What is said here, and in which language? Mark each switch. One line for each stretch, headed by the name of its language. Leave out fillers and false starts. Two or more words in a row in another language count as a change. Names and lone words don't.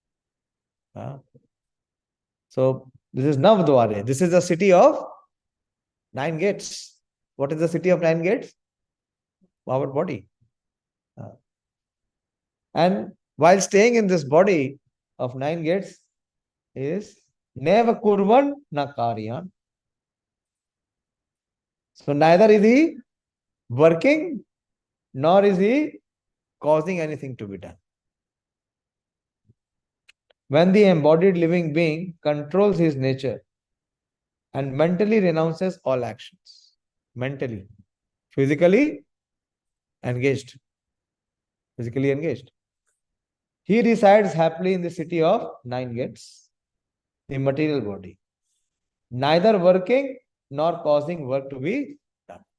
English: So this is nava-dvāre. This is the city of 9 gates. What is the city of 9 gates? Our body. And while staying in this body of 9 gates is
Sanskrit: नैव कुर्वन् न कारयन्.
English: So neither is he working nor is he causing anything to be done. When the embodied living being controls his nature and mentally renounces all actions, mentally, physically engaged, he resides happily in the city of 9 gates, the material body, neither working nor causing work to be done.